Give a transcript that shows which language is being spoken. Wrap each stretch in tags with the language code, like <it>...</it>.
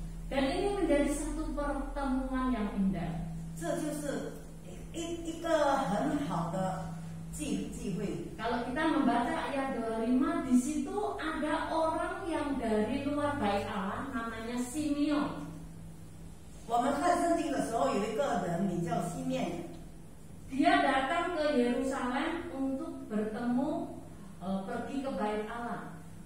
<id>Dan ini menjadi satu pertemuan yang indah.</id> <zh>这就是一个很好的聚会。</zh> <id>Kalau kita membaca ayat 25, di situ ada orang yang dari luar Bait Allah namanya Simeon.</id> <zh>我们看圣经的时候，有一个人名叫西面，</zh> <id>Dia datang ke Yerusalem untuk bertemu, pergi ke Bait Allah.</id>